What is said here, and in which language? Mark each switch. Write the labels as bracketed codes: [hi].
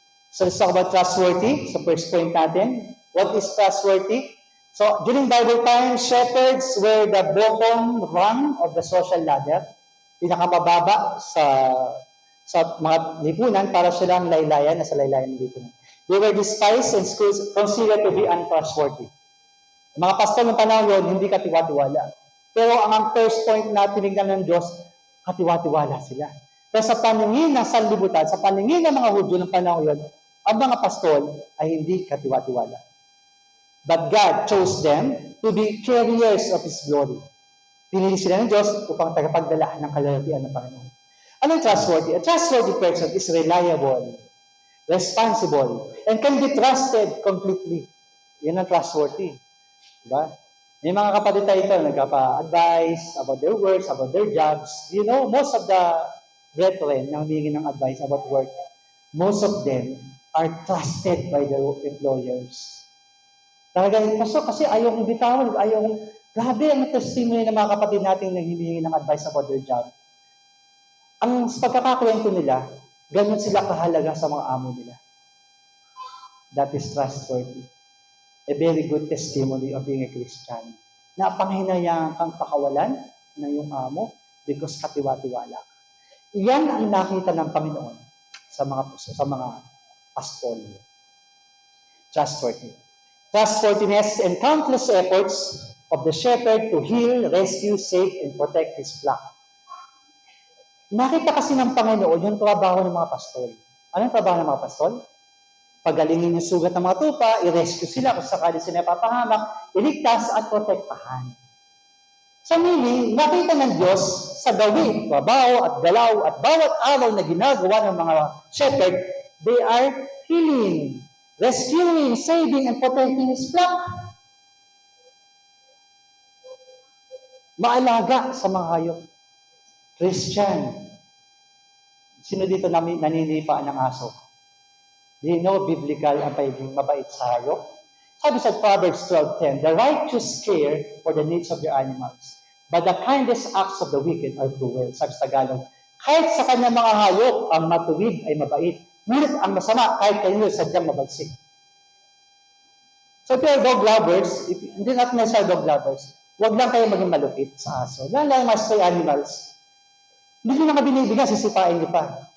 [en] So let's talk about trustworthy. So first point natin, what is trustworthy? So during Bible times, shepherds were the bottom rung of the social ladder. [tl] Pinakamababa sa mga lipunan para silang laylayan, nasa laylayan ng lipunan. [en] They were despised and considered to be untrustworthy. [tl] Mga pastol ng panahon yun, hindi katiwa-tiwala. Pero ang first point na tinignan ng Diyos, katiwa-tiwala sila. Pero sa paningin ng sanlibutan, sa paningin ng mga Hudyo ng panahon yun, ang mga pastol ay hindi katiwa-tiwala. [en] But God chose them to be carriers of His glory. [tl] Pinili sila ng Diyos upang tagapagdala ng kalalakihan ng Panginoon. Anong trustworthy? [en] A trustworthy person is reliable, responsible, and can be trusted completely. [tl] Yan ang trustworthy. Diba? May mga kapatid tayo ito, nagpa-advise [en] about their works, about their jobs. You know, most of the brethren [tl] na humingi ng advice [en] about work, most of them are trusted by their employers. [tl] Talaga, kasi ayaw kong bitawan, grabe ang testimony ng mga kapatid natin na humingi ng advice [en] about their job. [tl] Ang pagkakakwento nila, ganyan sila kahalaga sa mga amo nila. [en] That is trustworthy. A very good testimony of being a Christian. [tl] Na panghinayang kang pakawalan ng iyong amo because katiwa-tiwala. Iyan ang nakita ng Panginoon sa mga pastol. [en] Trustworthy. Trustworthiness and countless efforts of the shepherd to heal, rescue, save, and protect his flock. [tl] Nakita kasi ng Panginoon yung trabaho ng mga pastol. Anong trabaho ng mga pastol? Pagalingin yung sugat ng mga tupa, i-rescue sila kung sakali sila papahamak, iligtas at protektahan. Sa meaning, nakita ng Diyos sa gawin, trabaho at galaw at bawat araw na ginagawa ng mga shepherd, [en] they are healing, rescuing, saving, and protecting His flock. [tl] Maalaga sa mga hayop. Christian. Sino dito naninipaan ng aso? [en] Do you know biblical [tl] ang pagiging mabait sa hayop? Sabi sa [en] Proverbs 12:10, the righteous care for the needs of their animals, but the kindest acts of the wicked are cruel. [tl] Sabi sa Tagalog, kahit sa kanyang mga hayop, ang matuwid ay mabait. Ngunit ang masama, kahit kanino sadyang mabalsik. [en] So if you're dog lovers, [tl] hindi natin sa dog lovers, huwag lang kayo maging malupit sa aso. Lang mga stray animals. Hindi nyo na binibigyan, sisipain nyo pa.